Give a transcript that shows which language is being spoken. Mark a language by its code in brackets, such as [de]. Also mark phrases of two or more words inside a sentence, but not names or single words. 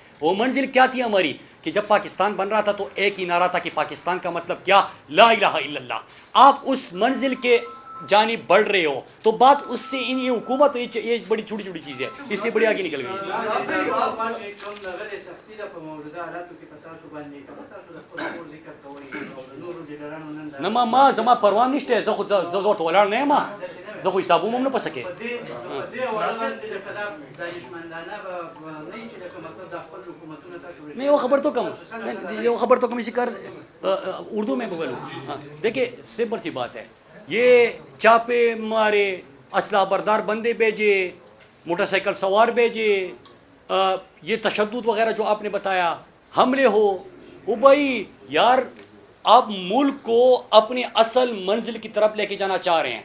[ur] وہ منزل کیا تھی ہماری کہ جب پاکستان بن رہا تھا تو ایک ہی نعرہ تھا کہ پاکستان کا مطلب کیا، [ar] لا الہ الا اللہ. [ur] آپ اس منزل کے جانب بڑھ رہے ہو تو بات اس سے یہ حکومت یہ بڑی چھوٹی چھوٹی چیز ہے، اس سے بڑی آگے نکل گئی. [ps] نما ما زما پروا نشته زه خو زه ولاړ نه یم، زه خو حسابوم هم نه پسکه. [ur] میں وہ خبر تو کم اسی کر اردو میں بولوں. دیکھیں سمپل سی بات ہے، یہ چاپے مارے اسلحہ بردار بندے بھیجے، موٹر سائیکل سوار بھیجے، یہ تشدد وغیرہ جو آپ نے بتایا، حملے ہو، وہ بھائی یار آپ ملک کو اپنی اصل منزل کی طرف لے کے جانا چاہ رہے ہیں.